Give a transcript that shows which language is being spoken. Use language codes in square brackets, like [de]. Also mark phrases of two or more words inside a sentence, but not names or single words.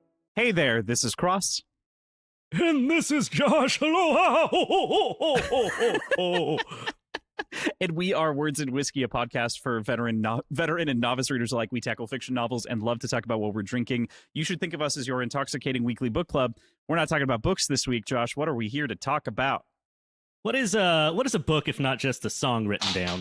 [en] Hey there, this is Cross. And this is Josh. Aloha. Ho, ho, ho, ho, ho, ho. And we are Words and Whiskey, a podcast for veteran and novice readers alike. We tackle fiction novels and love to talk about what we're drinking. You should think of us as your intoxicating weekly book club. We're not talking about books this week, Josh. What are we here to talk about? What is a book if not just a song written down?